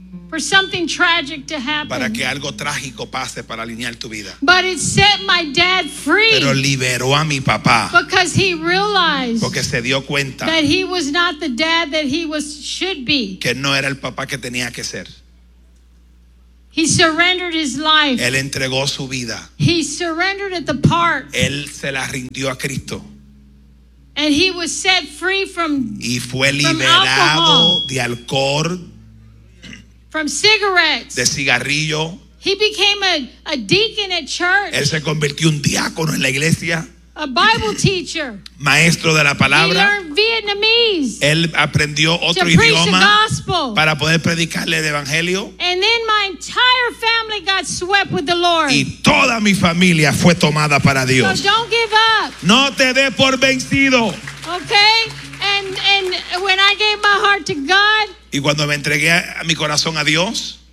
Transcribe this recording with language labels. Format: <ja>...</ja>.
<en>For something tragic to happen.</en> <es>Para que algo trágico pase para alinear tu vida.</es> <en>But it set my dad free.</en> <es>Pero liberó a mi papá.</es> <en>Because he realized.</en> <es>Porque se dio cuenta.</es> <en>That he was not the dad that he was should be.</en> <es>Que no era el papá que tenía que ser.</es> <en>He surrendered his life.</en> <es>Él entregó su vida.</es> <en>He surrendered at the park.</en> <es>Él se la rindió a Cristo.</es> <en>And he was set free from.</en> <es>Y fue liberado de alcohol.</es> <en>From cigarettes.</en> <es>De cigarrillo.</es> <en>He became a deacon at church.</en> <es>Él se convirtió un diácono en la iglesia.</es> <en>A Bible teacher.</en> <es>Maestro de la palabra.</es> <en>He learned Vietnamese.</en> <es>Él aprendió otro idioma para poder predicarle el evangelio.</es> <en>And then my entire family got swept with the Lord.</en> <es>Y toda mi familia fue tomada para Dios.</es> <en>So don't give up.</en> <es>No te dé por vencido.</es> <en>Okay? And when I gave my heart to God,</en> <es>y cuando me entregué a mi corazón a Dios,</es>